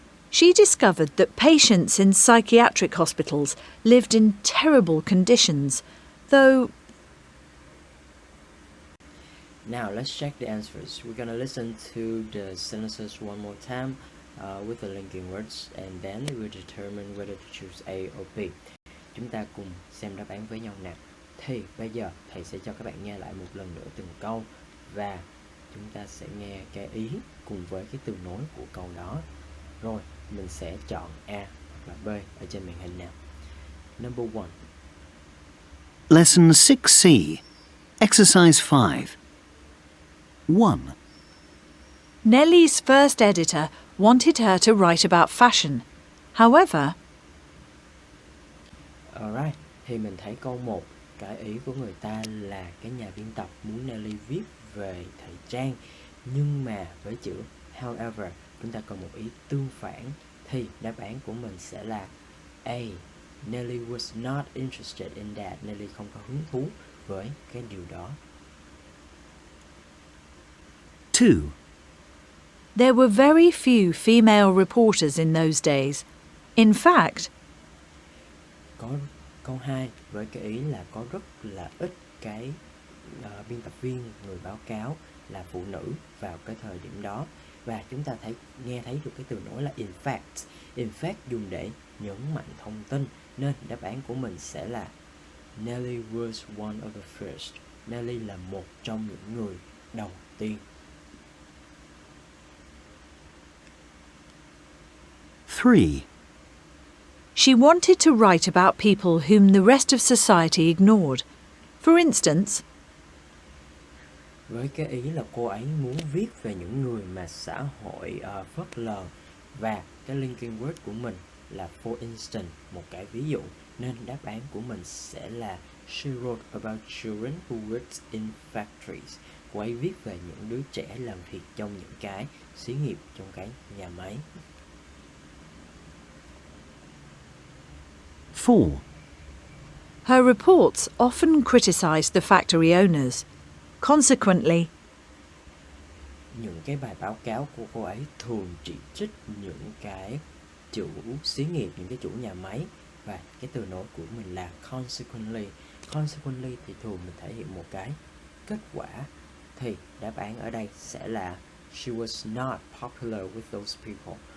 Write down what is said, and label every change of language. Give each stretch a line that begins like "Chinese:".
English: she discovered that patients in psychiatric hospitals lived in terrible conditions, though Now let's check the answers. We're gonna listen to the sentences one more time with the linking words, and then we will determine whether to choose A or B.
Vietnamese: Chúng ta cùng xem đáp án với nhau nào. Thì bây giờ thầy sẽ cho các bạn nghe lại một lần nữa từng câu, và chúng ta sẽ nghe cái ý cùng với cái từ nối của câu đó. Rồi mình sẽ chọn A hoặc là B ở trên màn hình nào.
English: Number 1. Lesson 6C. Exercise 5. 1. Nellie's first editor wanted her to write about fashion. However,
Vietnamese: Alright, thì mình thấy câu 1, cái ý của người ta là cái nhà biên tập muốn Nellie viết về thời trang, nhưng mà với chữ however, chúng ta cần một ý tương phản, thì đáp án của mình sẽ là A.
English: Nellie was not interested in that.
Vietnamese: Nellie không có hứng thú với cái điều đó.
English: 2. there were very few female reporters in those days. In fact,
Vietnamese: Có câu 2 với cái ý là có rất là ít cái biên tập viên, người báo cáo là phụ nữ vào cái thời điểm đó. Và chúng ta nghe thấy được cái từ nối là in fact. In fact dùng để nhấn mạnh thông tin, nên đáp án của mình sẽ là
English: Nellie was one of the first.
Vietnamese: Nellie là một trong những người đầu tiên.
English: 3. she wanted to write about people whom the rest of society ignored. For instance,
Vietnamese: Với cái ý là cô ấy muốn viết về những người mà xã hội phớt lờ, và cái linking word của mình là for instance, một cái ví dụ, nên đáp án của mình sẽ là
English: she wrote about children who worked in factories.
Vietnamese: Cô ấy viết về những đứa trẻ làm việc trong những cái xí nghiệp, trong cái nhà máy.
English: 4. her reports often criticised the factory owners. Consequently,
Vietnamese: Những cái bài báo cáo của cô ấy thường chỉ trích những cái chủ xí nghiệp, những cái chủ nhà máy, và cái từ nối của mình là consequently. Consequently thì thường mình thể hiện một cái kết quả, thì đáp án ở đây sẽ là
English: she was not popular with those people.